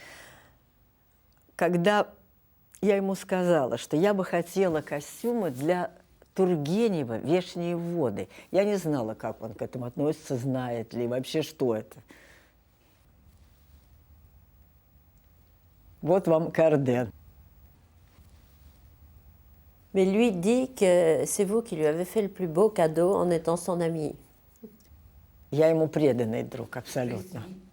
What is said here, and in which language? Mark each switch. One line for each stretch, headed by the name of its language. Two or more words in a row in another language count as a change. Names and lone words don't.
Russian: Когда я ему сказала, что я бы хотела костюмы для Тургенева «Вешние воды». Я не знала, как он к этому относится, знает ли вообще, что это. Вот вам Карден.
French: Mais lui dit que c'est vous qui lui avez fait le plus beau cadeau en étant son ami.
Russian: Я ему преданный друг, абсолютно.